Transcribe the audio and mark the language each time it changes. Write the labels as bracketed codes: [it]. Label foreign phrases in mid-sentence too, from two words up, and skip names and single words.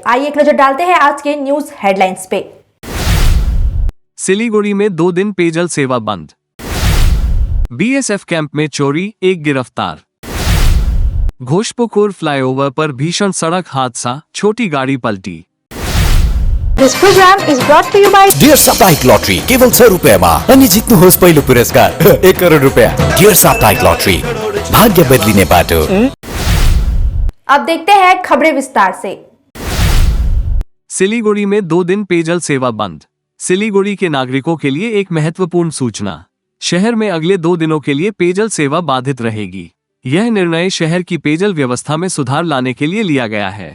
[hi] आइए एक नजर डालते हैं आज के [en] news headlines [hi] पे। सिलीगुड़ी में 2 दिन पेयजल सेवा बंद। बीएसएफ कैंप में चोरी, एक गिरफ्तार। घोषपुकुर फ्लाईओवर पर भीषण सड़क हादसा, छोटी गाड़ी पलटी। [en] This program is brought to you by [ne] डियर साप्ताहिक लॉटरी केवल 6 रुपैयाँमा अनि जित्नुहोस् पहिलो पुरस्कार 1 करोड रुपैयाँ। डियर साप्ताहिक लॉटरी, भाग्य बदलिने बाटो। [hi] अब देखते हैं खबरें विस्तार से। सिलीगुड़ी में 2 दिन पेयजल सेवा बंद। सिलीगुड़ी के नागरिकों के लिए एक महत्वपूर्ण सूचना। शहर में अगले 2 दिनों के लिए पेयजल सेवा बाधित रहेगी। यह निर्णय शहर की पेयजल व्यवस्था में सुधार लाने के लिए लिया गया है।